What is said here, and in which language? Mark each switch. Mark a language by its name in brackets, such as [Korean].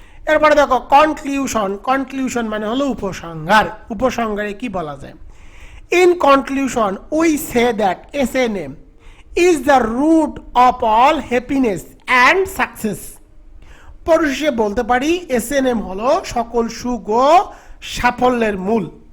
[Bangla] এরপরে দেখো কনক্লিউশন মানে হলো উপসংহারে কি বলা যায়। [English] In conclusion, we say that SNM is the root of all happiness and success. [Bangla] পরিশেষে বলতে পারি SNM হলো সকল সুখ ও সাফল্যের মূল।